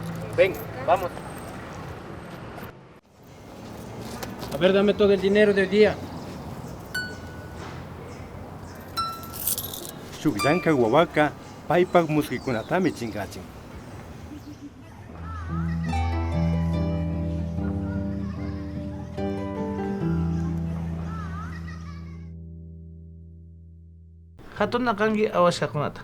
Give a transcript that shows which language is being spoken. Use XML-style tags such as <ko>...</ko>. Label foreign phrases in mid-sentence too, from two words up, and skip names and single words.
<es>Ven, vamos. A ver, dame todo el dinero del día.</es> <qu>Shukyanka wawaka paypak musquikunatami chinkachin. Hatuna kangi awashkakunata.</qu>